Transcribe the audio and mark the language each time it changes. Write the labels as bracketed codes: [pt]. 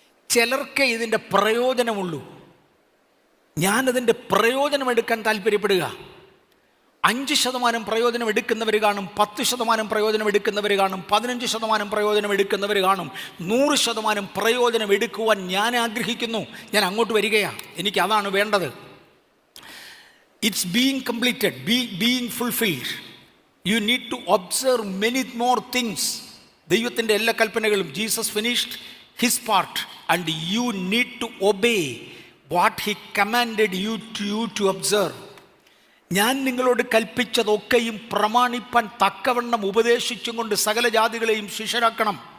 [ml] ചിലർക്കേ ഇതിൻ്റെ പ്രയോജനമുള്ളൂ. ഞാനതിൻ്റെ പ്രയോജനമെടുക്കാൻ താല്പര്യപ്പെടുക. 5% പ്രയോജനം എടുക്കുന്നവർ കാണും, 10% പ്രയോജനം എടുക്കുന്നവർ കാണും, 15% പ്രയോജനം എടുക്കുന്നവർ കാണും. 100% പ്രയോജനം എടുക്കുവാൻ ഞാൻ ആഗ്രഹിക്കുന്നു. ഞാൻ അങ്ങോട്ട് വരികയാണ്. എനിക്ക് അതാണ് വേണ്ടത്. [en] It's being completed, being fulfilled. You need to observe many more things. [ml] ദൈവത്തിൻ്റെ എല്ലാ കൽപ്പനകളും, [en] Jesus finished his part and you need to obey what he commanded you to observe. [ml] ഞാൻ നിങ്ങളോട് കൽപ്പിച്ചതൊക്കെയും പ്രമാണിപ്പാൻ തക്കവണ്ണം ഉപദേശിച്ചും കൊണ്ട് സകല ജാതികളെയും ശിഷ്യരാക്കണം.